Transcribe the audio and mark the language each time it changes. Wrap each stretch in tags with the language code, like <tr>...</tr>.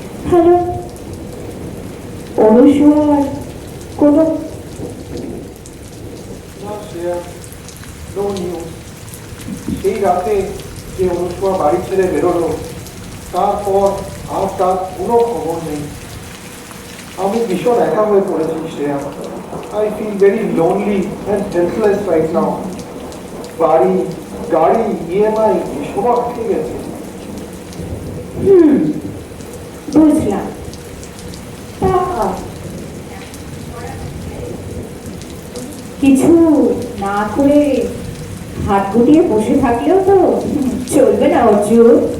<bn>Hello, অনুসুয়ার কোনো না Shreya,</bn> <en>No news.</en> <bn>সেই রাতে যে অনুষ্কা বাড়ি ছেড়ে বেরোলো, তারপর আর তার কোনো খবর নেই। আমি ভীষণ একা হয়ে পড়েছি Shreya.</bn> <en>I feel very lonely and helpless right now.</en> <bn>বাড়ি, গাড়ি, EMI এসব আটকে গেছে। বুঝলাম। তা কিছু না করে হাত গুটিয়ে বসে থাকলেও তো চলবে না অর্জুন।</bn>